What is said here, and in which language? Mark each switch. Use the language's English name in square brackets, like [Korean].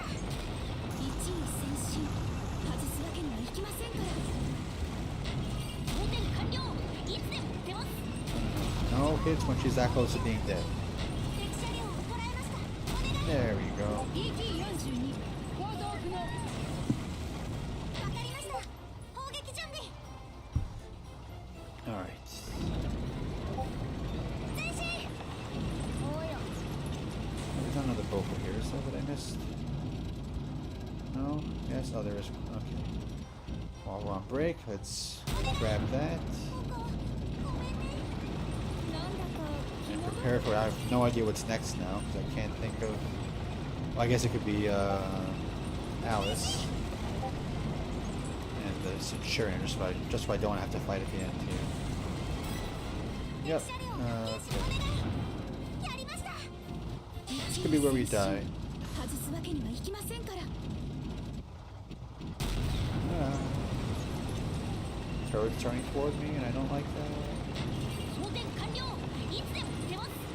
[Japanese] 一位戦士外すわけにはいきませんから装填完了いつでも撃てます [English] No hits when she's that close to being dead. [Japanese] 敵車両を捉えましたお願い [English] There we go. [Japanese] PT42 行動不能わかりました砲撃準備 [English] Alright. [Japanese] 前進おうよ [English] There's another Boko here, is that what I missed? No? Yes? Oh, there is one. Okay. While we're on break, let's grab that [Japanese] ここごめんねなんだか [English] and prepare for it. I have no idea what's next now, because I can't think of... Well, I guess it could be, Alice. And the Centurion, just so I don't have to fight at the end here. [Japanese] 敵 [English] Yep. [Japanese] 車両を発見し [English] Okay. [Japanese] お願いやりました [English] This could be where we die. [Japanese] 外すわけにはいきませんから [English] Turret's turning toward me, and I don't like that. [Japanese] 装填完了いつでも撃てます